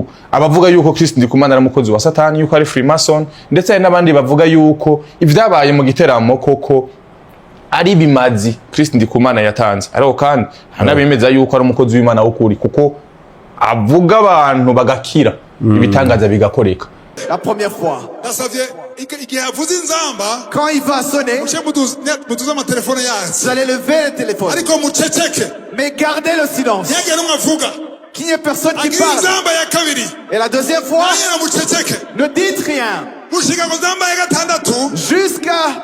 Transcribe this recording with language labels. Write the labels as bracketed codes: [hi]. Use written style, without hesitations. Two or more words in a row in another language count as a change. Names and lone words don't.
[rn] Abavuga yuko Chris Ndikumana ari umukozi wa Satani, yuko ari Freemason, ndetse hari n'abandi bavuga yuko ivyabaye mu giteramo koko ari bimazi Chris Ndikumana yatanze, ariko kandi hanabemeza yuko ari umukozi w'Imana w'ukuri kuko avuga abantu bagakira ibitangaza bigakoreka. [fr] La première fois, quand il va sonner, vous allez lever le téléphone, mais gardez le silence, qu'il n'y ait personne qui parle. Et la deuxième fois, ne dites rien jusqu'à